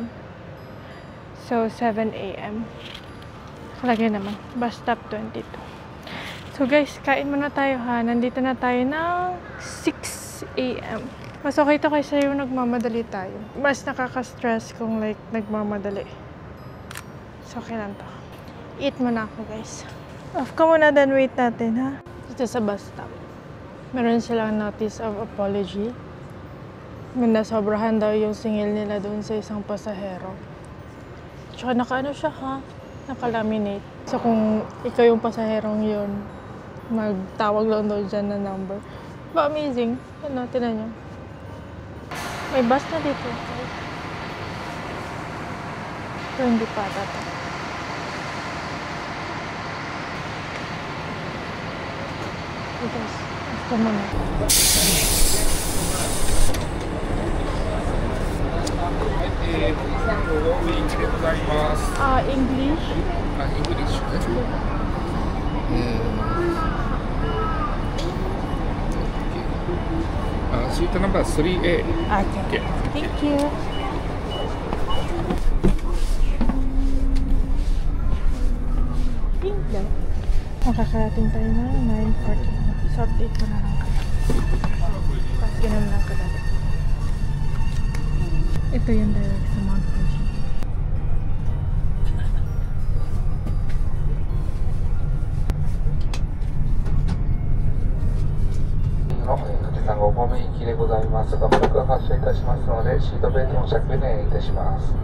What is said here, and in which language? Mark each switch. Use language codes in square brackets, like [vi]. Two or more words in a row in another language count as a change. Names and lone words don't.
[tl] So, 7 a.m. Kalagay naman. [en] Bus stop 22. [tl] So guys, kain muna tayo ha. Nandito na tayo ng 6 a.m. Mas okay to kaysa yung nagmamadali tayo. Mas nakaka-stress kung like nagmamadali. So okay lang to. Eat muna ako guys. Off ka muna, then wait natin ha. Dito sa bus stop. Meron silang notice of apology. Nasobrahan daw yung singil nila doon sa isang pasahero. Tsaka nakaano siya ha. Nakalaminate. So kung ikaw yung pasaherong yun, magtawag lang daw dyan na number. Ba, amazing. Ano, tinan nyo. May bus na dito. Pero hindi pa ata. Because, ito muna. [en] English? [ja] English スイートナンバー 3A。 [en] Okay. Thank you. [tl] Makakarating tayo na 9:40. So, update ko na lang kayo. Tapos ganun lang ko dati. Ito yung direct sa Mount Fuji. [ja] ごごめん行きでございますが、まもなく発車いたしますので、シートベルトの着用お願いいたします。